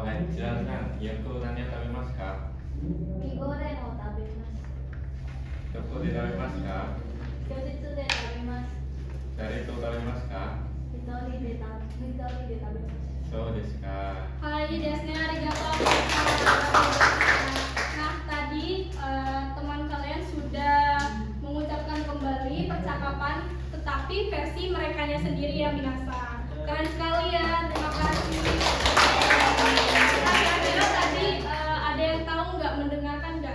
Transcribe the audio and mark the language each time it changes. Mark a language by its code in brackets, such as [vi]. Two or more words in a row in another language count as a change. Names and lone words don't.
[ja] Jelaskan, Yoko なにゃ 食べます か? Mi gorengを食べます。どこで食べますか？居室で食べます。誰と食べますか？一人で食べます。そうですか。はい ですね ありがとう. [id] Nah, tadi teman kalian sudah mengucapkan kembali percakapan tetapi versi merekanya sendiri ya minasan. Keren sekali ya, terima kasih. Kira-kira tadi ada yang tahu nggak, mendengarkan nggak?